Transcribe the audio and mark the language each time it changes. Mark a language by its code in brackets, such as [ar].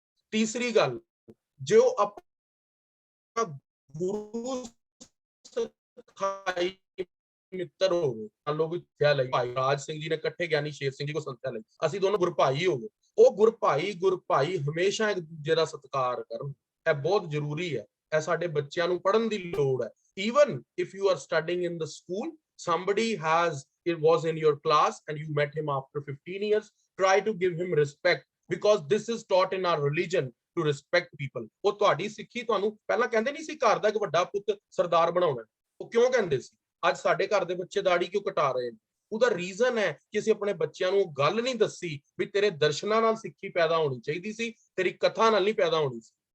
[pa] ਤੀਸਰੀ ਗੱਲ, ਜੋ ਆਪਣਾ ਗੁਰੂ ਸਿਖਾਈ ਮਿੱਤਰ ਹੋ ਗਏ, ਮੰਨ ਲਓ ਵੀ ਸੰਥਿਆ ਲਈ ਭਾਈ ਰਾਜ ਸਿੰਘ ਜੀ ਨੇ ਇਕੱਠੇ ਗਿਆਨੀ ਸ਼ੇਰ ਸਿੰਘ ਜੀ ਕੋ ਸੰਥਿਆ ਲਈ, ਅਸੀਂ ਦੋਨੋਂ ਗੁਰਭਾਈ ਹੋ ਗਏ। ਉਹ ਗੁਰਭਾਈ ਹਮੇਸ਼ਾ ਇੱਕ ਦੂਜੇ ਦਾ ਸਤਿਕਾਰ ਕਰਨ, ਇਹ ਬਹੁਤ ਜ਼ਰੂਰੀ ਹੈ। ਇਹ ਸਾਡੇ ਬੱਚਿਆਂ ਨੂੰ ਪੜ੍ਹਨ ਦੀ ਲੋੜ ਹੈ। [en] even if you are studying in the school, somebody was in your class and you met him after 15 years, try to give him respect, because this is taught in our religion to respect people। [pa] ਉਹ ਤੁਹਾਡੀ ਸਿੱਖੀ ਤੁਹਾਨੂੰ ਪਹਿਲਾਂ ਕਹਿੰਦੇ ਨਹੀਂ ਸੀ ਘਰ ਦਾ ਇੱਕ ਵੱਡਾ ਪੁੱਤ ਸਰਦਾਰ ਬਣਾਉਣਾ, ਉਹ ਕਿਉਂ ਕਹਿੰਦੇ ਸੀ? ਅੱਜ ਸਾਡੇ ਘਰ ਦੇ ਬੱਚੇ ਦਾੜੀ ਕਿਉਂ ਕਟਾ ਰਹੇ ਨੇ? ਉਹਦਾ ਰੀਜ਼ਨ ਹੈ ਕਿ ਅਸੀਂ ਆਪਣੇ ਬੱਚਿਆਂ ਨੂੰ ਉਹ ਗੱਲ ਨਹੀਂ ਦੱਸੀ ਵੀ ਤੇਰੇ ਦਰਸ਼ਨਾਂ ਨਾਲ ਸਿੱਖੀ ਪੈਦਾ ਹੋਣੀ ਚਾਹੀਦੀ ਸੀ, ਤੇਰੀ ਕਥਾ ਨਾਲ ਨਹੀਂ ਪੈਦਾ ਹੋਣੀ ਸੀ।